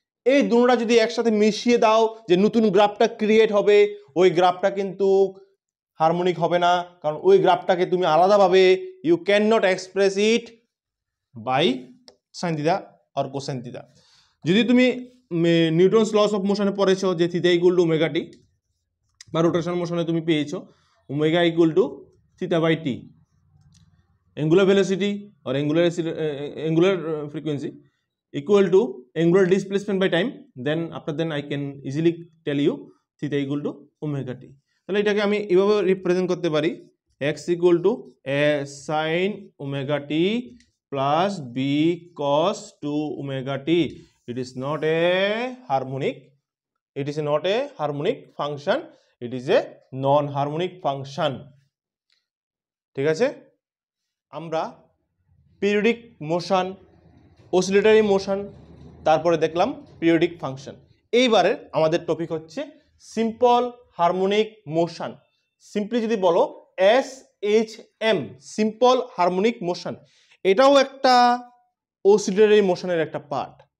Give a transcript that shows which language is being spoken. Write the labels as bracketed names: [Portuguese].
[Bangla] এই দুটোটা যদি একসাথে মিশিয়ে দাও, যে নতুন গ্রাফটা ক্রিয়েট হবে, ওই গ্রাফটা কিন্তু হারমোনিক হবে না, কারণ ওই গ্রাফটাকে তুমি আলাদাভাবে [English] you can not express it [Bangla] by sine theta আর cosine theta. যদি তুমি নিউটনস লস অফ মোশনে পড়েছো যে theta equal to omega t, বা রোটেশন মোশনে তুমি পেয়েছো omega equal to theta by T, [English] Angular velocity और angular frequency equal to angular displacement by time, then after then I can easily tell you theta equal to omega t. [Bangla] তাহলে এটাকে আমি এভাবে represent করতে পারি x equal to a sin omega t plus b cos 2 omega t. [English] It is not a harmonic, it is not a harmonic function, it is a non-harmonic function. [Bangla] ঠিক আছে, আমরা periodic motion, oscillatory motion, তারপরে দেখলাম periodic function. এইবারে আমাদের topic হচ্ছে simple harmonic motion. Simply যদি বলো SHM, সিম্পল হারমোনিক মোশন, এটাও একটা অসিলেটরি মোশনের একটা পার্ট।